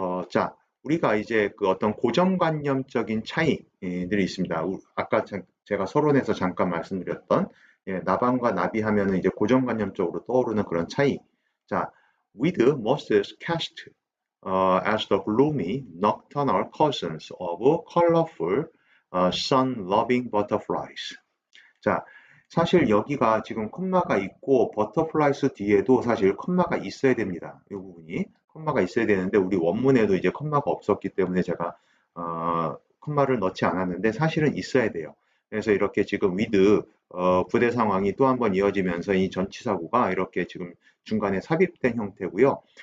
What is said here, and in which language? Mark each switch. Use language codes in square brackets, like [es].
[ko] 자, 우리가 이제 그 어떤 고정관념적인 차이들이 있습니다. 아까 제가 서론에서 잠깐 말씀드렸던 예, 나방과 나비 하면은 이제 고정관념적으로 떠오르는 그런 차이. [en] 자, with mosses cast as the gloomy nocturnal cousins of colorful sun-loving butterflies. [ko] 자, 사실 여기가 지금 콤마가 있고 butterflies 뒤에도 사실 콤마가 있어야 됩니다. 이 부분이 콤마가 있어야 되는데 우리 원문에도 이제 콤마가 없었기 때문에 제가 콤마를 넣지 않았는데 사실은 있어야 돼요. 그래서 이렇게 지금 with 부대 상황이 또 한 번 이어지면서 이 전치사구가 이렇게 지금 중간에 삽입된 형태고요.